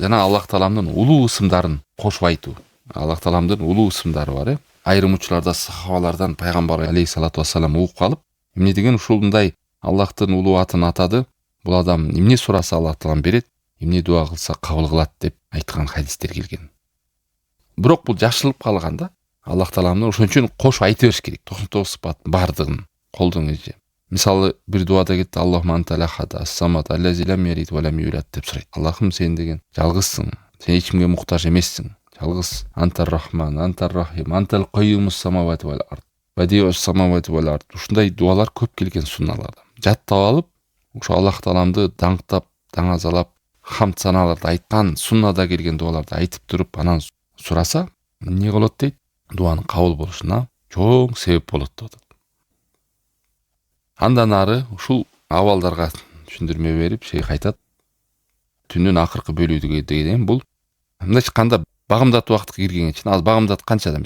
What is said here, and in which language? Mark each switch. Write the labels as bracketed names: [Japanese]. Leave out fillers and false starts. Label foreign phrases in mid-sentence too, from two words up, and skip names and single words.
[Kyrgyz] Жана Аллах Тааламдын улуу ысымдарын кошуп айтуу. Аллах Тааламдын улуу ысымдары бар, Айрым учурларда сахабалардан пайгамбар [Arabic] عليه الصلاة والسلام [Kyrgyz] угуп калып, эмне деген ушундай Аллахтын улуу атын атады, бул адам эмне сураса Аллах Таалам берет, эмне дуа кылса кабыл кылат деп айткан хадистер келген. Бирок бул жашылып калган да. Аллах Тааламны ошон үчүн кошуп айта бериш керек. 99 сыпаттын бардыгын колдоңузчу. Мисалы бир дуада кетти, [Arabic] اللهم أنت الأحد الصمد الذي لم يلد ولم يولد [Kyrgyz] деп сурайт. Аллахым сен деген жалгызсың, сен эч кимге муктаж эмессиң. [Arabic] Жалгыз, أنت الرحمن أنت الرحيم أنت القيوم السماوات والأرض بديع السماوات والأرض, бадиус самавати вал ард. [Kyrgyz] Ушундай дуалар көп келген сунналарда. Жаттап алып, ошо Аллах Тааламды даңктап, даңазалап, хамд саналарды айткан суннада келген дуаларды айтып туруп, анан сураса, эмне болот дейт? Дуанын кабыл болушуна чоң себеп болот деп. Андан ары ушул абалдарга түшүндүрмө берип, шейх айтат, түнүн акыркы бөлүгү деген бул мындай чыкканда багымдат убакытка киргенге чейин, ал багымдат канчада?